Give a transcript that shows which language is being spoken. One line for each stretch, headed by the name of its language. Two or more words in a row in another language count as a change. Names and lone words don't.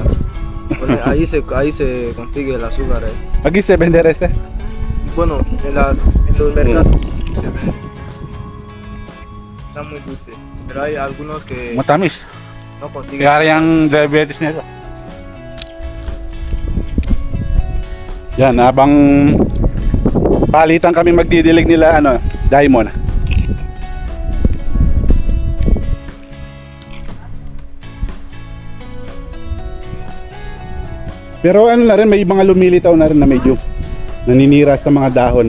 Spanish: Bueno, ahí se consigue el azúcar. Aquí se vende este. Bueno, en los mercados se vende. Está muy dulce. Pero hay algunos que
Filipino: Matamis.
Spanish: no consiguen.
Filipino: Kaya yung diabetes nito. Yan, habang palitan kami magdidilig nila ano, Diamond. Pero ano na rin, may mga lumilitaw na rin na medyo naninira sa mga dahon.